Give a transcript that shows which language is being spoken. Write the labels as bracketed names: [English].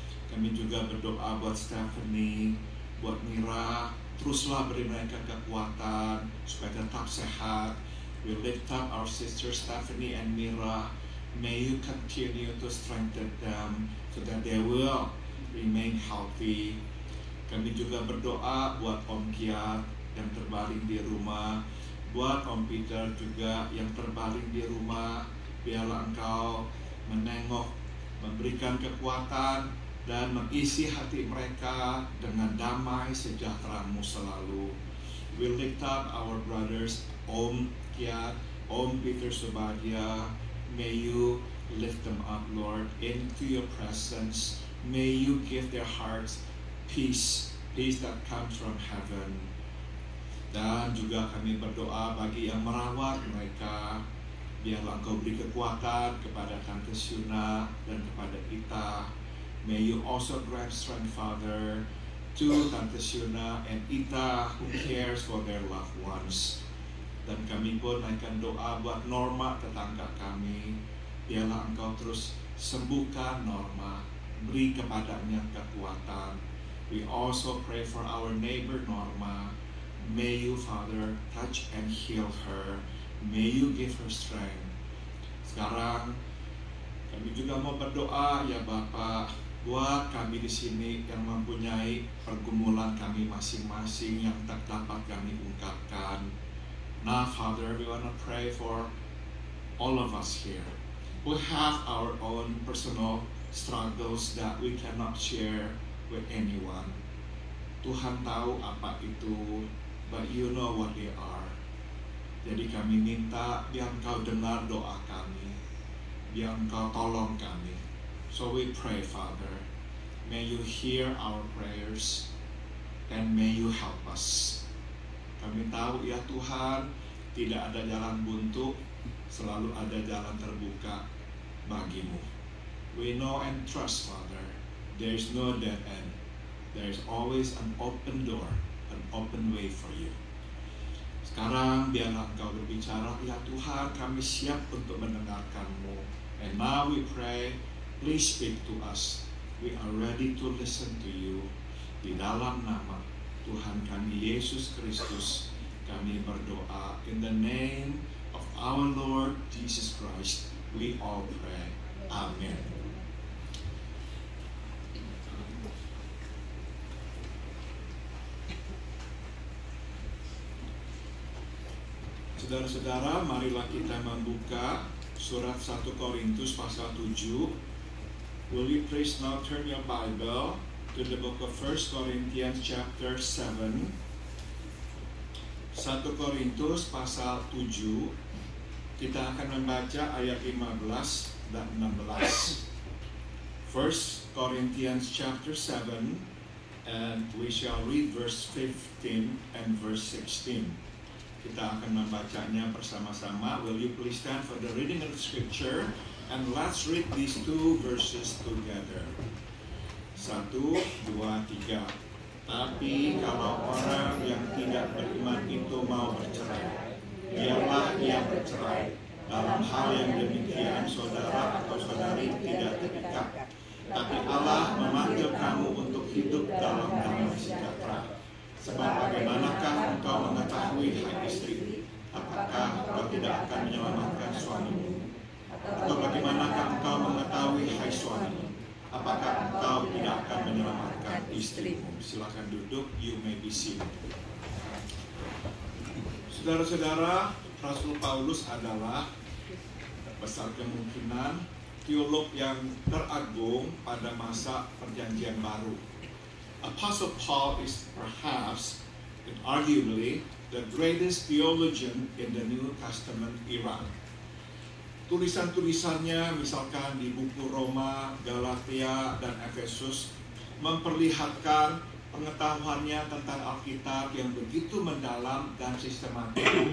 [Indonesian] Kami juga berdoa buat Stephanie, buat Mira, teruslah beri mereka kekuatan supaya tetap sehat. [English] We lift up our sisters Stephanie and Mira. May you continue to strengthen them so that they will remain healthy. [Indonesian] Kami juga berdoa buat Om Kiat yang terbaring di rumah, buat Om Peter juga yang terbaring di rumah. Biarlah Engkau menengok, memberikan kekuatan dan mengisi hati mereka dengan damai sejahtera-Mu selalu. [English] We lift up our brothers Om Kiat, Om Peter Subadia. May you lift them up, Lord, into your presence. May you give their hearts peace, peace that comes from heaven. [Indonesian] Dan juga kami berdoa bagi yang merawat mereka. Biarlah Engkau beri kekuatan kepada Tante Syuna dan kepada Ita. [English] May you also grant strength, Father, to Tante Syuna and Ita who cares for their loved ones. [Indonesian] Dan kami pun naikkan doa buat Norma, tetangga kami. Biarlah Engkau terus sembuhkan Norma, beri kepadanya kekuatan. [English] We also pray for our neighbor Norma. May you, Father, touch and heal her. May you give her strength. [Indonesian] Sekarang kami juga mau berdoa, ya Bapak, buat kami di sini yang mempunyai pergumulan kami masing-masing yang tak dapat kami ungkapkan. [English] Now, Father, we want to pray for all of us here who have our own personal struggles that we cannot share with anyone. [Indonesian] Tuhan tahu apa itu, [English] but you know what they are. [Indonesian] Jadi kami minta biar Engkau dengar doa kami, biar Engkau tolong kami. [English] So we pray, Father, may you hear our prayers and may you help us. [Indonesian] Kami tahu, ya Tuhan, tidak ada jalan buntu, selalu ada jalan terbuka bagi-Mu. [English] We know and trust, Father, there is no dead end. There is always an open door, an open way for you. [Indonesian] Sekarang biarlah Engkau berbicara, ya Tuhan, kami siap untuk mendengarkan-Mu. [English] And now we pray, please speak to us. We are ready to listen to you. [Indonesian] Di dalam nama Tuhan kami Yesus Kristus, kami berdoa. [English] In the name of our Lord Jesus Christ, we all pray. Amen. [Indonesian] Saudara-saudara, marilah kita membuka surat 1 Korintus pasal 7. [English] Will you please now turn your Bible to the book of 1 Corinthians chapter 7. [Indonesian] 1 Korintus pasal 7. Kita akan membaca ayat 15 dan 16. [English] 1 Corinthians chapter 7, and we shall read verse 15 and verse 16. [Indonesian] Kita akan membacanya bersama-sama. [English] Will you please stand for the reading of the scripture, and let's read these two verses together. [Indonesian] 1, 2, 3. Tapi kalau orang yang tidak beriman itu mau bercerai, biarlah ia bercerai. Dalam hal yang demikian, saudara atau saudari tidak terikat. Tapi Allah memanggil kamu untuk hidup dalam damai sejahtera. Sebab bagaimanakah engkau mengetahui, hai istri, apakah engkau tidak akan menyelamatkan suamimu? Atau bagaimanakah engkau mengetahui, hai suami, apakah engkau tidak akan menyelamatkan istrimu? Silakan duduk, [English] you may be seated. [Indonesian] Saudara-saudara, Rasul Paulus adalah besar kemungkinan teolog yang teragung pada masa Perjanjian Baru. [English] Apostle Paul is perhaps and arguably the greatest theologian in the New Testament era. [Indonesian] Tulisan-tulisannya misalkan di buku Roma, Galatia, dan Efesus memperlihatkan pengetahuannya tentang Alkitab yang begitu mendalam dan sistematik.